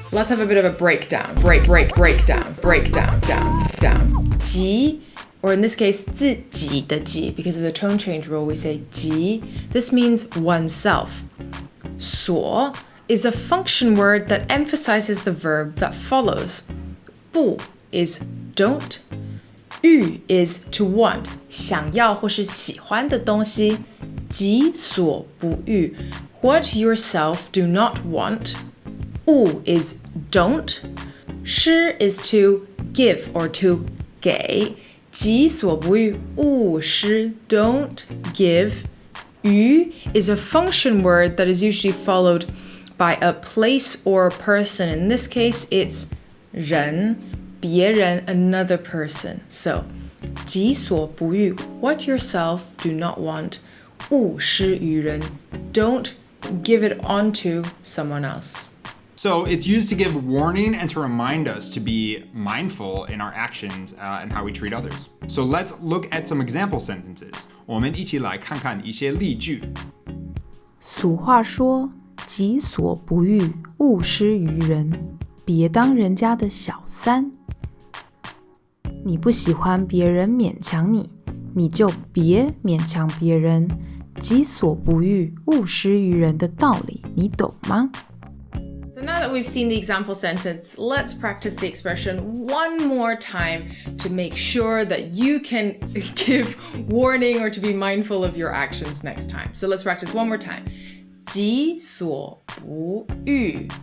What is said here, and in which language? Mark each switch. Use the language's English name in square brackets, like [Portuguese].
[English] Let's have a bit of a breakdown. Breakdown, down. 己, or in this case, 自己的己, because of the tone change rule, we say 己. This means oneself. 所 is a function word that emphasizes the verb that follows. 不 is don't. [Chinese] 欲 [English] is to want, [Chinese] 想要或是喜欢的东西。己所不欲, [English] what yourself do not want. 勿 is don't. 施 is to give or to 给. [Chinese] 己所不欲，勿施, [English] don't give. 于 is a function word that is usually followed by a place or a person. In this case, it's 人. 别人 another person. So, [Chinese] 己所不欲 [English] what yourself do not want. [Chinese] 勿施于人 [English] don't give it onto someone else. So it's used to give warning and to remind us to be mindful in our actions and how we treat others. So let's look at some example sentences. [Chinese] 我们一起来看看一些例句。俗话说，己所不欲，勿施于人。别当人家的小三。你不喜欢别人勉强你，你就别勉强别人。己所不欲，勿施于人的道理，你懂吗 [English] ？So now that we've seen the example sentence, let's practice the expression one more time to make sure that you can give warning or to be mindful of your actions next time. So let's practice one more time. [Chinese] 己所不欲，